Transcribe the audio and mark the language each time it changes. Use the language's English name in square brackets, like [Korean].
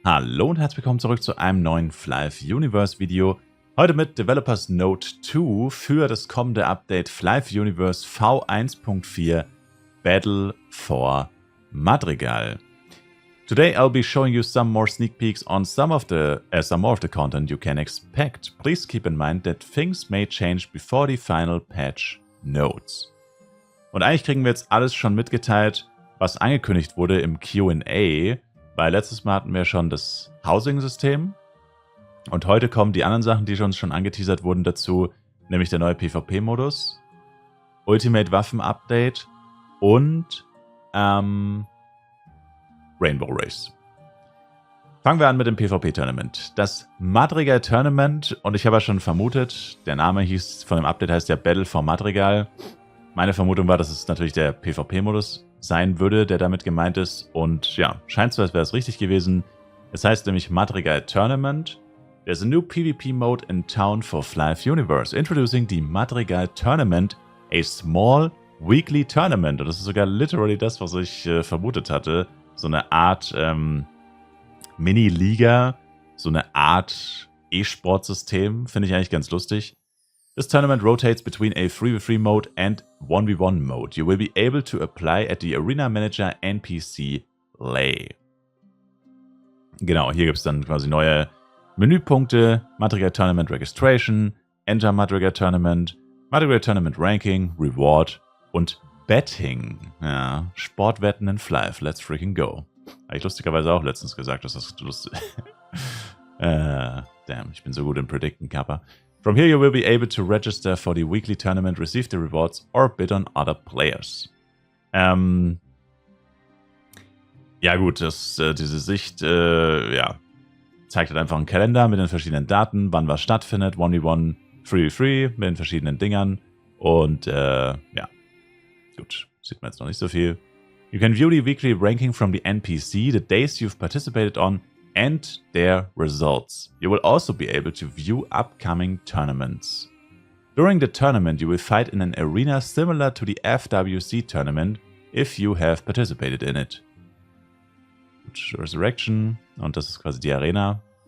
[German] Hallo und herzlich willkommen zurück zu einem neuen Flive Universe Video. Heute mit Developers Note 2 für das kommende Update Flive Universe V1.4 Battle for Madrigal. [English] Today I'll be showing you some more sneak peeks on some more of the content you can expect. Please keep in mind that things may change before the final patch notes. [German] Und eigentlich kriegen wir jetzt alles schon mitgeteilt, was angekündigt wurde im Q&A. Weil letztes Mal hatten wir schon das Housing-System und heute kommen die anderen Sachen, die uns schon angeteasert wurden, dazu, nämlich der neue PvP-Modus, Ultimate-Waffen-Update und Rainbow Race. Fangen wir an mit dem PvP-Tournament. Das Madrigal Tournament, und ich habe ja schon vermutet, der Name von dem Update heißt ja Battle for Madrigal. Meine Vermutung war, dass es natürlich der PvP-Modus sein würde, der damit gemeint ist. Und ja, scheint so, als wäre es richtig gewesen. Es heißt nämlich Madrigal Tournament. [English] There's a new PvP mode in town for Flive Universe. Introducing the Madrigal Tournament, a small weekly tournament. [German] Und das ist sogar literally das, was ich vermutet hatte. So eine Art Mini-Liga, so eine Art E-Sport-System. Finde ich eigentlich ganz lustig. [English] This tournament rotates between a 3v3 mode and 1v1 mode. You will be able to apply at the Arena Manager NPC Lay. [German] Genau, hier gibt es dann quasi neue Menüpunkte. [English] Madrigal Tournament Registration, Enter Madrigal Tournament, Madrigal Tournament Ranking, Reward und Betting. [German] Ja, Sportwetten in Flive, [English] let's freaking go. [German] Habe ich lustigerweise auch letztens gesagt, dass das lustig damn, ich bin so gut im Predicten, Kappa. [English] From here you will be able to register for the weekly tournament, receive the rewards or bid on other players. [German] Ja gut, diese Sicht zeigt halt einfach einen Kalender mit den verschiedenen Daten, wann was stattfindet, 1v1, 3v3 mit den verschiedenen Dingern und ja, gut, sieht man jetzt noch nicht so viel. [English] You can view the weekly ranking from the NPC, the days you've participated on, and their results. You will also be able to view upcoming tournaments. During the tournament, you will fight in an arena similar to the FWC tournament if you have participated in it. [German] Resurrection, und das ist quasi die Arena.